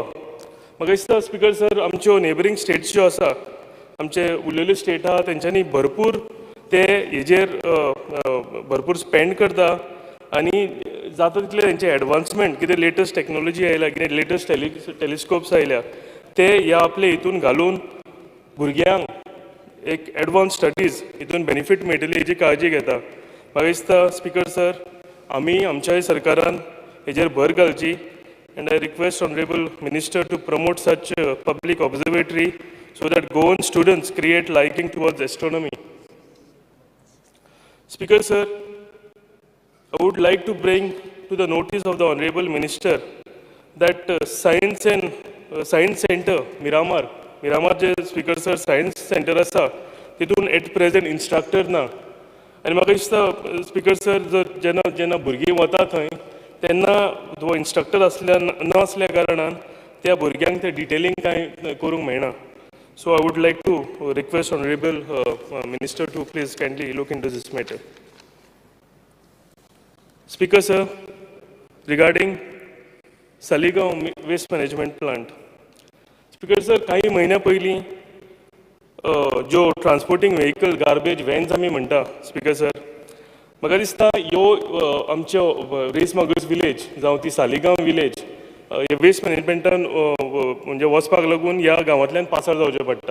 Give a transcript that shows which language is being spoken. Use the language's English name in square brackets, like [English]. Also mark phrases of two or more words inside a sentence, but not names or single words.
[Konkani] म्हाका दिसता [English] speaker sir, [Konkani] आमच्यो [English] neighbouring states [Konkani] ज्यो आसा, आमचे उरलेले स्टेट आहा तेंच्यांनी भरपूर ते हेजेर भरपूर स्पेंड करता आनी जाता तितले तेंचे एडवान्समेंट, कितें [English] latest technology [Konkani] आयल्या, कितें [English] latest telescopes [Konkani] आयल्या, ते ह्या आपले हितून घालून भुरग्यांक एक [English] advance studies [Konkani] हितून बेनिफीट मेळटली हेजी काळजी घेता. म्हाका दिसता [English] speaker sir, [Konkani] आमी आमच्याय सरकारान हेजेर भर घालची. [English] And I request Honorable Minister to promote such public observatory so that Goan students create liking towards astronomy. Speaker sir, I would like to bring to the notice of the Honorable Minister that Science Center, Miramar [Konkani] je Speaker sir Science Center asa, titun [English] at present instructor na. [Konkani] And म्हाका दिसता [English] Speaker sir, [Konkani] जेन्ना भुरगीं वता थंय तेन्ना तो इंस्ट्रक्टर न असल्या कारणान त्या भुरग्यांक ते डिटेलिंग कांय करूंक मेळना. [English] So I would like to request Honorable Minister to please kindly look into this matter. Speaker sir, regarding Saligaon waste management plant. Speaker sir, [Konkani] काही महिन्या पहिली जो [English] transporting vehicle garbage vans [Konkani] आमी म्हणटा [English] speaker sir, [Konkani] म्हाका दिसता ह्यो आमच्यो रेसमागोस विलेज जावं ती सालिगांव विलेज हे वेस्ट मॅनेजमेंटान म्हणजे वचपाक लागून ह्या गांवांतल्यान पासार जावचें पडटा.